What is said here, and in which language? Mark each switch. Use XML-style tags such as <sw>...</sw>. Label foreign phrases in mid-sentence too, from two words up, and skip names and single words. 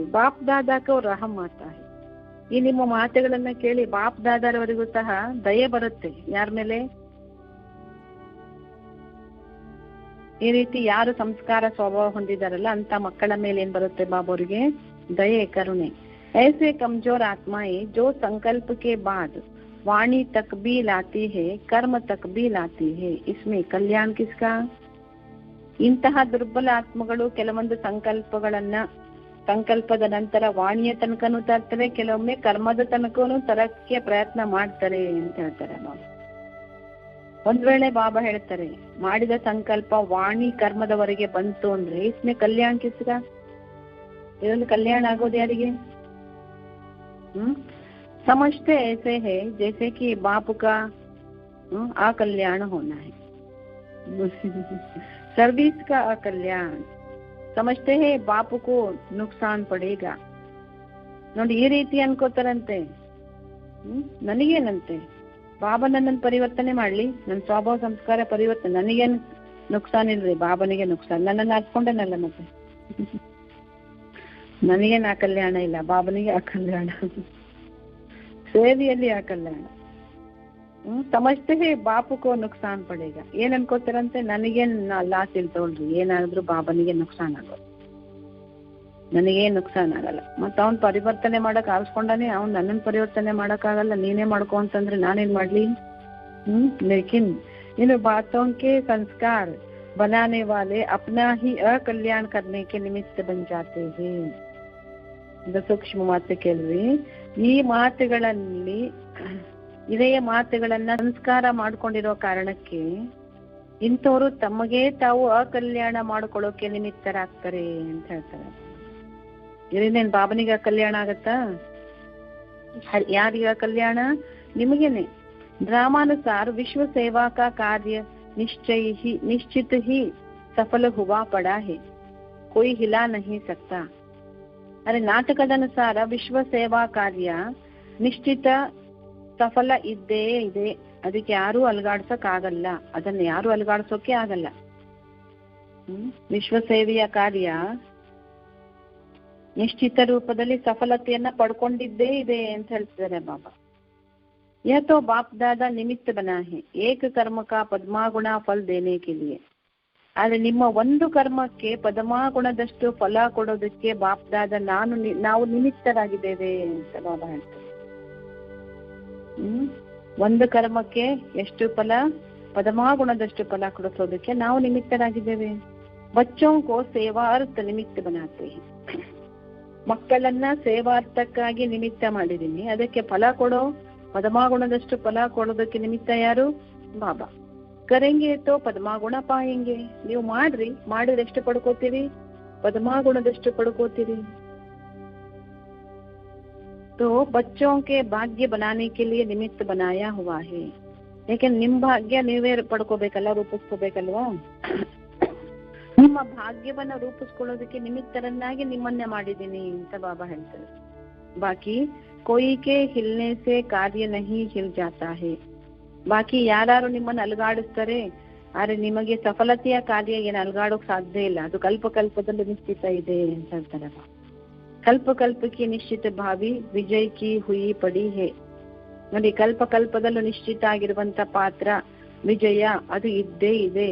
<hi>बाप दादा का रहम माता है.</hi> <kn>ಈ ನಿಮ್ಮ ಮಾತುಗಳನ್ನ ಕೇಳಿ ಬಾಪ್ ದಾದಾರವರಿಗೂ ಸಹ ದಯೆ ಬರುತ್ತೆ. ಯಾರ ಮೇಲೆ? ಈ ರೀತಿ ಯಾರು ಸಂಸ್ಕಾರ ಸ್ವಭಾವ ಹೊಂದಿದಾರಲ್ಲ ಅಂತ ಮಕ್ಕಳ ಮೇಲೆ ಏನ್ ಬರುತ್ತೆ ಬಾಬೋರಿಗೆ? ದಯೆ, ಕರುಣೆ.</kn> <hi>ऐसे कमजोर आत्माएं जो संकल्प के बाद वाणी तक भी लाती है, कर्म तक भी लाती है, इसमें कल्याण किसका?</hi> <kn>ಇಂತಹ ದುರ್ಬಲ ಆತ್ಮಗಳು ಕೆಲವೊಂದು ಸಂಕಲ್ಪದ ನಂತರ ವಾಣಿಯ ತನಕನೂ ತರ್ತಾರೆ, ಕೆಲವೊಮ್ಮೆ ಕರ್ಮದ ತನಕನೂ ತರಕ್ಕೆ ಪ್ರಯತ್ನ ಮಾಡ್ತಾರೆ ಅಂತ ಹೇಳ್ತಾರೆ ಬಾಬಾ. ಒಂದ್ ವೇಳೆ ಬಾಬಾ ಹೇಳ್ತಾರೆ ಮಾಡಿದ ಸಂಕಲ್ಪ ವಾಣಿ ಕರ್ಮದವರೆಗೆ ಬಂತು ಅಂದ್ರೆ</kn> <hi>इसमें कल्याण किसका?</hi> <kn>ಇದೊಂದು ಕಲ್ಯಾಣ ಆಗೋದು ಯಾರಿಗೆ?</kn> <hi>समझते ऐसे है जैसे कि बाप का अकल्याण होना है, सर्विस का अकल्याण. समझते हैं बाप को नुकसान पड़ेगा.</hi> <kn>ನೋಡಿ ಈ ರೀತಿ ಅನ್ಕೋತಾರಂತೆ. ನನಗೇನಂತೆ, ಬಾಬಾ ನನ್ನನ್ನು ಪರಿವರ್ತನೆ ಮಾಡ್ಲಿ, ನನ್ನ ಸ್ವಭಾವ ಸಂಸ್ಕಾರ ಪರಿವರ್ತನೆ, ನನಗೇನು ನುಕ್ಸಾನ್ ಇಲ್ರಿ, ಬಾಬನಿಗೆ ನುಕ್ಸಾನ್. ನನ್ನನ್ನು ಹಾಕ್ಕೊಂಡೇನಲ್ಲ ಮತ್ತೆ, ನನಗೇನು ಆ ಕಲ್ಯಾಣ ಇಲ್ಲ, ಬಾಬನಿಗೆ ಆ ಕಲ್ಯಾಣ, ಸೇವೆಯಲ್ಲಿ ಆ ಕಲ್ಯಾಣ.</kn> <hi>समझते बाप को नुकसान पड़ेगा.</hi> <kn>ಏನ್ ಅನ್ಕೋತಾರಂತೆ, ನನಗೇನ್ ಲಾಸ್ ಇಲ್ಲ ತಗೊಳ್ರಿ, ಏನಾದ್ರು ಬಾಬನಿಗೆ ನುಕ್ಸಾನ್ ಆಗೋದು, ನನಗೇನ್ ನುಕ್ಸಾನ್ ಆಗಲ್ಲ. ಮತ್ತ ಅವ್ನ್ ಪರಿವರ್ತನೆ ಮಾಡಕ್ ಆರಿಸ್ಕೊಂಡಾನೆ, ಅವ್ನ್ ನನ್ನನ್ ಪರಿವರ್ತನೆ ಮಾಡಕ್ ಆಗಲ್ಲ, ನೀನೇ ಮಾಡ್ಕೊ ಅಂತಂದ್ರೆ ನಾನೇನ್ ಮಾಡ್ಲಿ?</kn> <hi>ಲೇಕಿನ್ इन बातों के संस्कार बनाने वाले अपना ही अकल्याण करने के निमित्त बन जाते हैं.</hi> <kn>ಇದು ಸೂಕ್ಷ್ಮ ಮಾತು ಕೇಳ್ರಿ. ಈ ಮಾತುಗಳಲ್ಲಿ ಇದೇ ಮಾತುಗಳನ್ನ ಸಂಸ್ಕಾರ ಮಾಡ್ಕೊಂಡಿರೋ ಕಾರಣಕ್ಕೆ ಇಂಥವ್ರು ತಮಗೆ ತಾವು ಅಕಲ್ಯಾಣ ಮಾಡ್ಕೊಳ್ಳೋಕೆ ನಿಮಿತ್ತರಾಗ್ತಾರೆ ಅಂತ ಹೇಳ್ತಾರೆ. ಇದನ್ನೇನ್ ಬಾಬನಿಗೆ ಅಕಲ್ಯಾಣ ಆಗತ್ತಾ? ಯಾರಿಗ ಕಲ್ಯಾಣ? ನಿಮಗೇನೆ.</kn> <hi>ड्रामानुसार विश्व सेवा का कार्य निश्चित ही सफल हुआ पड़ा है, कोई हिला नहीं सकता.</hi> <kn>अरे ನಾಟಕದ ಅನುಸಾರ ವಿಶ್ವ ಸೇವಾ ಕಾರ್ಯ ನಿಶ್ಚಿತ ಸಫಲ ಇದ್ದೇ ಇದೆ, ಅದಕ್ಕೆ ಯಾರು ಅಲುಗಾಡ್ಸಕ್ ಆಗಲ್ಲ, ಅದನ್ನ ಯಾರು ಅಲುಗಾಡ್ಸೋಕೆ ಆಗಲ್ಲ. ವಿಶ್ವ ಸೇವೆಯ ಕಾರ್ಯ ನಿಶ್ಚಿತ ರೂಪದಲ್ಲಿ ಸಫಲತೆಯನ್ನ ಪಡ್ಕೊಂಡಿದ್ದೇ ಇದೆ ಅಂತ ಹೇಳ್ತಿದ್ದಾರೆ ಬಾಬಾ.</kn> <hi>यह तो बाप दादा निमित्त बना है एक कर्म का पद्मागुಣ फल देने के लिए.</hi> <kn>ಆದ್ರೆ ನಿಮ್ಮ ಒಂದು ಕರ್ಮಕ್ಕೆ ಪದ್ಮಾಗುಣದಷ್ಟು ಫಲ ಕೊಡೋದಕ್ಕೆ ಬಾಪ್ ದಾದ ನಾವು ನಿಮಿತ್ತರಾಗಿದ್ದೇವೆ ಅಂತ ಬಾಬಾ ಹೇಳ್ತಾರೆ. ಒಂದು ಕರ್ಮಕ್ಕೆ ಎಷ್ಟು ಫಲ? ಪದ್ಮಾಗುಣದಷ್ಟು ಫಲ ಕೊಡಿಸೋದಕ್ಕೆ ನಾವು ನಿಮಿತ್ತರಾಗಿದ್ದೇವೆ.</kn> <hi>बच्चों को सेवार्थ निमित्त बनाते हैं.</hi> <kn>ಮಕ್ಕಳನ್ನ ಸೇವಾರ್ಥಕ್ಕಾಗಿ ನಿಮಿತ್ತ ಮಾಡಿದೀನಿ, ಅದಕ್ಕೆ ಫಲ ಕೊಡೋ ಪದ್ಮಾಗುಣದಷ್ಟು ಫಲ ಕೊಡೋದಕ್ಕೆ ನಿಮಿತ್ತ ಯಾರು?</kn> <hi>बाबा. करेंगे तो पद्मागुण पायेंगे.</hi> <kn>ನೀವು ಮಾಡ್ರಿ, ಮಾಡಿದ್ರೆ ಎಷ್ಟು ಪಡ್ಕೋತೀರಿ? ಪದ್ಮಾಗುಣದಷ್ಟು ಪಡ್ಕೋತೀರಿ.</kn> <hi>तो बच्चों के भाग्य बनाने के लिए निमित्त बनाया हुआ है.</hi> <kn>ಯಾಕೆಂದ್ರೆ ನಿಮ್ ಭಾಗ್ಯ ನೀವೇ ಪಡ್ಕೋಬೇಕಲ್ಲ, ರೂಪಿಸ್ಕೋಬೇಕಲ್ವಾ? ನಿಮ್ಮ ಭಾಗ್ಯವನ್ನ ರೂಪಿಸ್ಕೊಳ್ಳೋದಕ್ಕೆ ನಿಮಿತ್ತರನ್ನಾಗಿ ನಿಮ್ಮನ್ನೇ ಮಾಡಿದ್ದೀನಿ ಅಂತ ಬಾಬಾ ಹೇಳ್ತಾರೆ.</kn> <hi>ಬಾಕಿ कोई के हिलने से कार्य नहीं हिल जाता है.</hi> <kn>ಬಾಕಿ ಯಾರು ನಿಮ್ಮನ್ನು ಅಲುಗಾಡಿಸ್ತಾರೆ, ಆದ್ರೆ ನಿಮಗೆ ಸಫಲತೆಯ ಕಾರ್ಯ ಏನು ಅಲುಗಾಡೋಕ್ ಸಾಧ್ಯ ಇಲ್ಲ, ಅದು ಕಲ್ಪಕಲ್ಪದಲ್ಲಿ ನಿಶ್ಚಿತ ಇದೆ ಅಂತ ಹೇಳ್ತಾರೆ.</kn> <hi>ಕಲ್ಪಕಲ್ಪಕ್ಕೆ निश्चित भावी विजय की हुई पड़ी है.</hi> <kn>ನೋಡಿ, ಕಲ್ಪಕಲ್ಪದಲ್ಲೂ ನಿಶ್ಚಿತ ಆಗಿರುವಂತ ಪಾತ್ರ ವಿಜಯ ಅದು ಇದ್ದೇ ಇದೆ.</kn>